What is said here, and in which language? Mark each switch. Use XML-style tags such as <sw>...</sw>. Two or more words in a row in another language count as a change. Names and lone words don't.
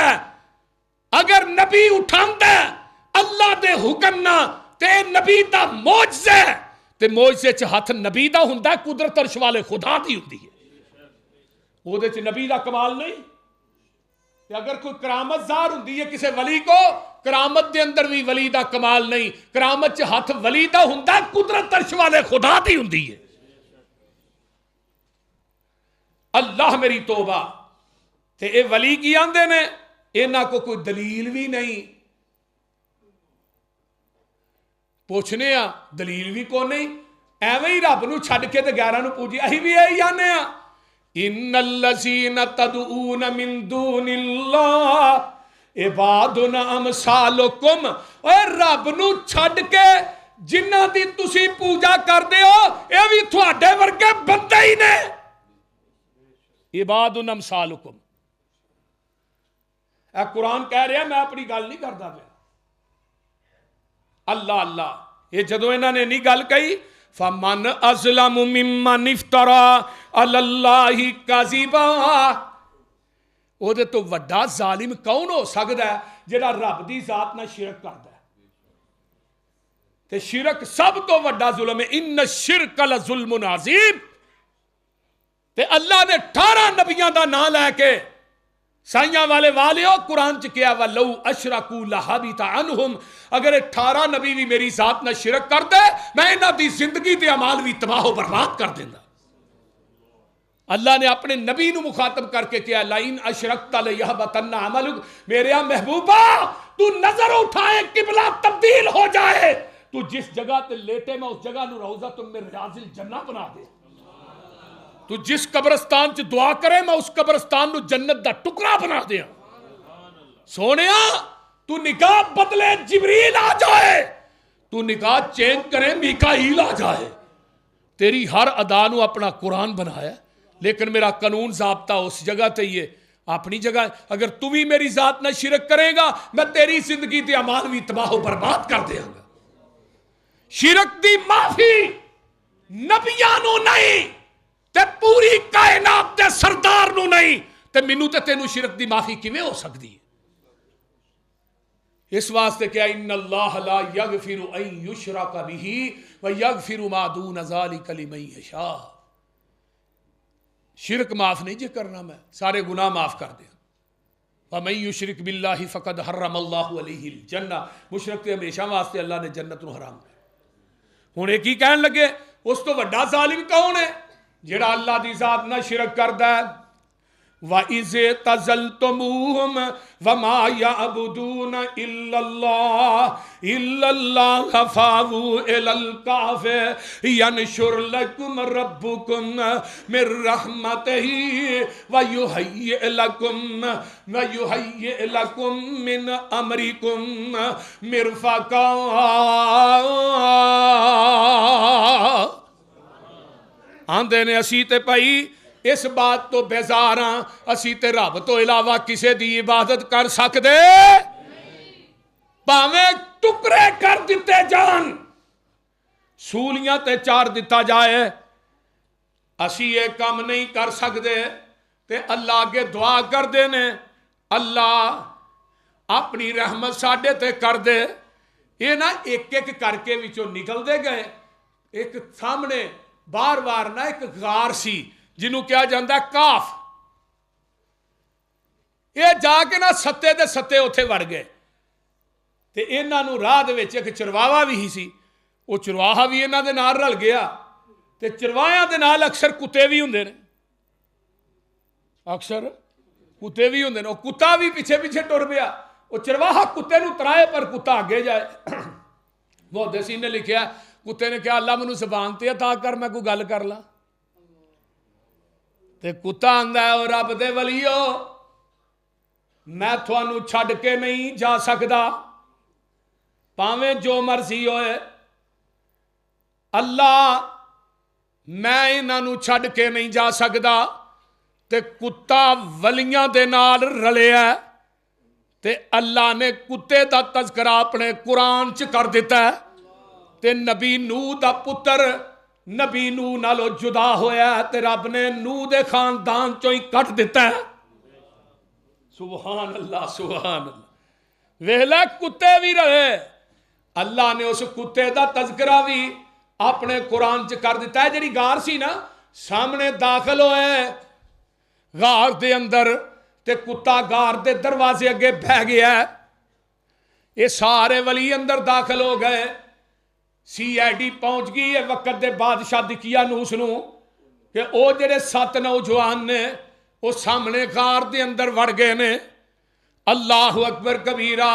<pa>ہے اگر نبی اٹھاندا ہے اللہ دے حکم نہ تے نبی دا معجزہ ہے تے معجزے چ ہاتھ نبی دا ہوندا ہے قدرت عرش والے خدا دی ہوندی ہے وہ دے چ نبی دا کمال نہیں تے اگر کوئی کرامت ظاہر ہوندی ہے کسی ولی کو کرامت دے اندر بھی ولی دا کمال نہیں کرامت چ ہاتھ ولی دا ہوندا ہے قدرت عرش والے خدا دی ہوندی ہے اللہ میری توبہ تے اے ولی کی آندے نے انہاں کو کوئی دلیل بھی نہیں پوچھنے آ دلیل بھی کو نہیں ایویں ہی رب نو چھڈ کے تے غیراں نو پوجی اہی بھی یہی آنے آ</pa> <ar>ان الذین تدعون من دون اللہ عباد امثالکم</ar> <pa>اے رب نو چھڈ کے جنہاں دی تسی پوجا کردے ہو اے بھی تہاڈے ورگے بندے ہی نے</pa> <ar>عباد امثالکم</ar> <pa>اے قرآن کہہ رہا میں اپنی گل نہیں کرتا پیا اللہ اللہ یہ جدوں انہوں نے نہیں گل کہی</pa> <ar>فمن ازلم ممن افترا علی اللہ کذبا</ar> <pa>وہ دے تو وڈا ظالم کون ہو سکتا ہے جڑا رب دی ذات نہ شرک کرتا ہے تے شرک سب تو وڈا ظلم ہے</pa> <ar>ان الشرک لظلم عظیم</ar> <pa>تے اللہ نے 18 نبیاں دا نام لے کے سائیاں والے والیو قرآن چ کیا</pa> <ar>وَلَوْ أَشْرَكُوا لَحَبِطَ عَنْهُمْ</ar> <pa>اگر 18 نبی بھی میری ذات نہ شرک کر دے میں انہاں دی زندگی تے اعمال بھی تباہ و برباد کر دیندا اللہ نے اپنے نبی نو مخاطب کر کے کیا</pa> <ar>لَإِنْ أَشْرَكْتَ لَيَحْبَطَنَّ عَمَلُكَ</ar> <pa>میرے محبوبہ تو نظر اٹھائے قبلہ تبدیل ہو جائے تو جس جگہ تے لیٹے میں اس جگہ نو روضہ تم میں</pa> <ar>ریاض الجنہ</ar> <pa>بنا دے تو جس قبرستان چ دعا کرے میں اس قبرستان نو جنت دا ٹکڑا بنا دیا سونیا تو نگاہ بدلے جبریل آ جائے تو نگاہ چینج کرے میکائیل آ جائے تیری ہر ادا نو اپنا قرآن بنایا لیکن میرا قانون ضابطہ اس جگہ تے یہ اپنی جگہ اگر تو بھی میری ذات نہ شرک کرے گا میں تیری زندگی تے اعمال بھی تباہ و برباد کر دیا گا شرک دی معافی نبیاں نو نہیں تے پوری کائنات دے سردار نو نہیں تے مینوں تے تینوں شرک دی معافی کیویں ہو سکتی ہے؟ اس واسطے کہ</pa> <ar>ان اللہ لا یغفر ان یشرک بہ ویغفر ما دون ذلک لمن یشاء.</ar> <pa>شرک معاف نہیں جے کرنا، میں سارے گناہ معاف کر دیا.</pa> <ar>وَمَن يُشْرِكْ بِاللَّهِ فَقَدْ حَرَّمَ اللَّهُ عَلَيْهِ الْجَنَّةَ.</ar> <pa>مشرک تے ہمیشہ واسطے اللہ نے جنت نو حرام کیا. ہن ایک ہی کہن لگے اس تو وڈا ظالم کون ہے؟ جڑا اللہ دی ذات نہ شرک کردا ہے.</pa> <ar>وَإِذْ اعْتَزَلْتُمُوهُمْ وَمَا يَعْبُدُونَ إِلَّا اللَّهَ فَأْوُوا إِلَى الْكَهْفِ يَنشُرْ لَكُمْ رَبُّكُمْ مِنْ رَحْمَتِهِ وَيُهَيِّئْ لَكُمْ مِنْ أَمْرِكُمْ مِرْفَقًا.</ar> <pa>آندے نے اسی تے پائی اس بات تو بیزار ہاں اسی تے رب تو علاوہ کسے دی عبادت کر سکدے پاویں ٹکڑے کر دیتے جان، سولیاں تے چار دیتا جائے، اسی یہ کام نہیں کر سکدے. تے اللہ کے دعا کر دینے اللہ اپنی رحمت ساڈے تے کر دے. یہ نہ ایک ایک کر کے وچوں نکل دے گئے. ایک سامنے بار بار نہ ایک غار سی جنہوں کیا جاندہ ہے کاف، یہ جا کے نہ ستے دے ستے اتھے وڑ گئے. تے انہاں نو راہ دے وچ ایک چرواہا بھی ہی سی، وہ چرواہا بھی انہاں دے نال رل گیا. تے چرواہاں دے نال اکثر کتے بھی ہوندے نے، اکثر کتے بھی ہوندے نے. وہ کتا بھی پیچھے پیچھے ٹر پیا. وہ چرواہا کتے نو ترائے پر کتا آگے جائے. محدثین نے لکھیا کتے نے کہا اللہ منو زبان تے عطا کر میں کوئی گل کر لاں. تے کتا آندا ہے او رب دے ولیو میں تھانوں چھڈ کے نہیں جا سکدا پاویں جو مرضی ہوئے. اللہ میں انہاں نوں چھڈ کے نہیں جا سکدا. تے کتا ولیاں دے نال رلیا ہے. تے اللہ نے کتے دا تذکرہ اپنے قرآن چ کر دیتا ہے. تے نبی نوح دا پتر نبی نوح نالو جدا ہویا ہے تے رب نے نوح دے خاندان چوں ہی کٹ دیتا ہے.</pa> <ar>سبحان اللہ سبحان اللہ.</ar> <pa>ویلا کتے بھی رہے. اللہ نے اس کتے دا تذکرہ بھی اپنے قرآن چ کر دیتا ہے. جڑی غار سی نا سامنے داخل ہوئے غار دے اندر تے کتا غار دے دروازے اگے بہ گیا ہے. یہ سارے ولی اندر داخل ہو گئے. CID پہنچ گئی ہے وقت دے بادشاہ دقیانوس نو کہ او جڑے 7 نوجوان نے وہ سامنے غار دے اندر وڑ گئے نے.</pa> <ar>اللہ اکبر کبیرہ.</ar>